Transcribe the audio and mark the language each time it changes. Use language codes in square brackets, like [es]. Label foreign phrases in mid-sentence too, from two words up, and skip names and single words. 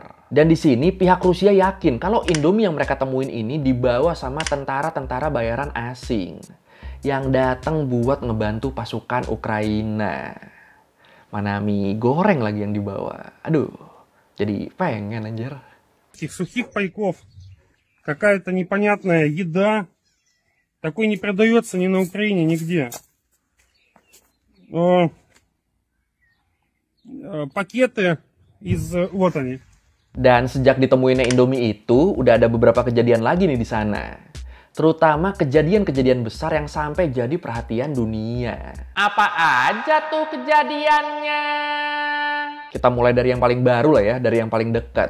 [id] Dan di sini pihak Rusia yakin kalau Indomie yang mereka temuin ini dibawa sama tentara-tentara bayaran asing yang datang buat ngebantu pasukan Ukraina. Mana mie goreng lagi yang dibawa. Aduh, jadi pengen anjir. [ru] Сухих пайков. Какая-то непонятная еда. Такой не продается ни на Украине, нигде. Пакеты из... Вот они. [id] Dan sejak ditemuinnya Indomie itu, udah ada beberapa kejadian lagi nih di sana. Terutama kejadian-kejadian besar yang sampai jadi perhatian dunia. Apa aja tuh kejadiannya? Kita mulai dari yang paling baru lah ya, dari yang paling dekat.